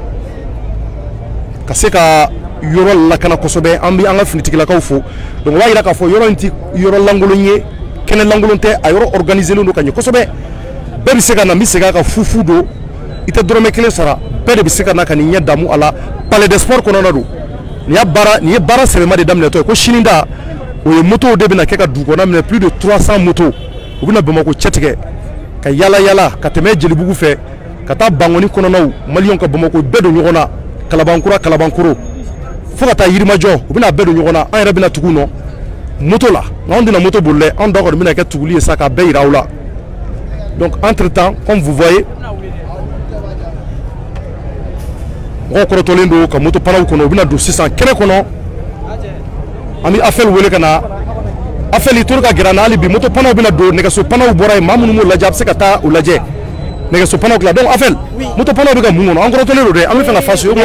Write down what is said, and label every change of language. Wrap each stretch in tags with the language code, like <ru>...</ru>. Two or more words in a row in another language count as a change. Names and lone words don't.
<bm>ka se ka yɔrɔ lakana kosɛbɛ an bɛ an ka finitigilakaw fo donc o b'a yira k'a fɔ yɔrɔ in ti yɔrɔ lankolon ye kɛnɛ lankolon tɛ a yɔrɔ organisé len don ka ɲɛ kosɛbɛ bɛɛ bɛ se ka na n bɛ segin a kan fufu don i tɛ dɔrɔmɛ kelen sara bɛɛ de bɛ se ka na ka nin ɲɛ damu a la palais des sports kɔnɔna don nin ye baara sɛbɛma de daminɛtɔ ye ko sini da o ye motow de bɛna kɛ ka dugu kɔnɔna minɛ</bm> <fr>plus de 300 motos</fr> <bm>u bɛna Bamako cɛtigɛ ka yala yala ka tɛmɛ Jelibugu fɛ ka taa Bangoni kɔnɔnaw maliyɛnw ka Bamako bɛɛ don ɲɔgɔn na Kalabankura Kalabankoro fo ka taa Yirimajɔ u bɛna bɛɛ don ɲɔgɔn na an yɛrɛ bɛna tugu nɔ moto la anw tɛna moto boli dɛ anw da kɔni bɛna kɛ tuguli ye sa ka bɛɛ yira aw la</bm> <fr>donc entre temps comme vous voyez</fr> <bm>mɔgɔw kɔrɔtɔlen don ka moto panaw kɔnɔ u bɛna don sisan kɛnɛ kɔnɔ an bɛ afɛl wele ka na afɛl i tora ka gɛrɛ an na hali bi moto panaw bɛna don nɛgɛso panaw bɔra yen maa minnu m'o lajɛ a bɛ se ka taa o lajɛ nɛgɛso panaw dilan donc afɛl moto panaw bɛ ka mun kɔnɔ an kɔrɔtɔlen don dɛ an bɛ fɛ ka fa so ye.</bm>